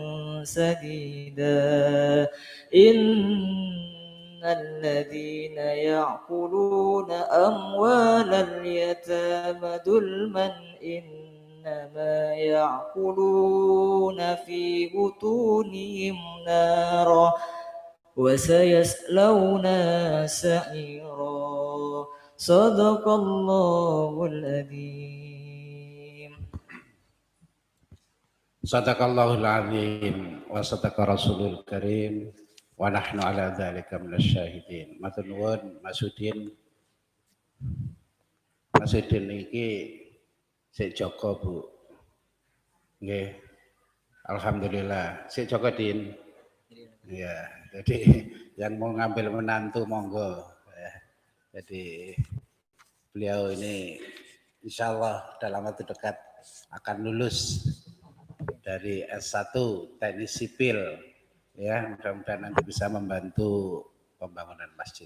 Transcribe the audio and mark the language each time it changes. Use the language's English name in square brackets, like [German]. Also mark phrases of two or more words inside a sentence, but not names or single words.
[Arabic] سديدا إن الذين يأكلون أموال اليتامى ظلما إنما يأكلون في بطونهم نارا وسيصلون سعيرا صدق الله العظيم صدق الله العظيم وصدق الرسول الكريم ونحن على ذلك من الشاهدين. [Javanese] Matur nuwun Mas Udin. Mas Udin iki sik Joko, Bu. Nggih. Alhamdulillah. Sik Joko, Din. [Indonesian] Iya, jadi yang mau ngambil menantu monggo. Ya. Jadi beliau ini [Arabic] إن شاء الله [Indonesian] dalam waktu dekat akan lulus dari S1 teknik sipil, ya mudah-mudahan nanti bisa membantu pembangunan masjid.